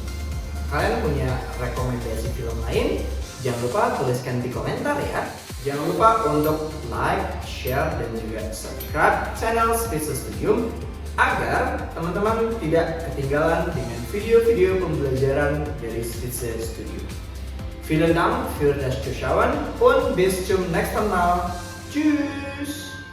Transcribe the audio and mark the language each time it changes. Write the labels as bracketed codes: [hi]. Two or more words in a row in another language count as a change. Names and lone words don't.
[id] Kalian punya rekomendasi film lain? Jangan lupa tuliskan di komentar ya. Jangan lupa untuk like, share, dan juga subscribe channel Spitze Studium agar teman-teman tidak ketinggalan dengan video-video pembelajaran dari Spitze Studium. [de] Vielen Dank für das Zuschauen und bis zum nächsten Mal. Tschüss!